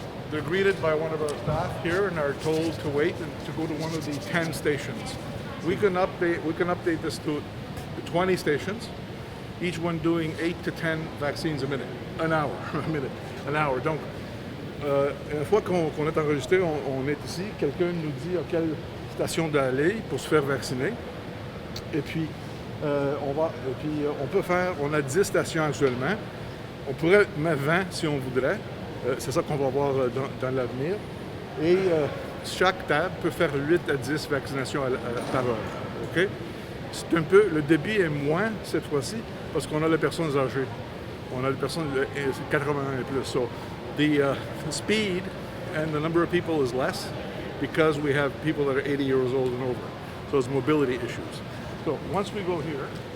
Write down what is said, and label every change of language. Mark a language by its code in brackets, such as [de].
[en] They're greeted by one of our staff here and are told to wait and to go to one of the 10 stations. We can update this to 20 stations, each one doing 8 to 10 vaccines a minute, an hour. [fr] Donc, une fois qu'on est enregistré, on est ici, quelqu'un nous dit à quelle station d'aller pour se faire vacciner. Et puis, on peut faire, on a 10 stations actuellement. On pourrait mettre 20 si on voudrait. C'est ça qu'on va voir dans l'avenir. Et chaque table peut faire 8 à 10 vaccinations par heure. Okay? C'est un peu, le débit est moins cette fois-ci parce qu'on a les personnes âgées. On a les personnes de 80 et plus. [en] So the speed and the number of people is less because we have people that are 80 years old and over. So it's mobility issues. So once we go here,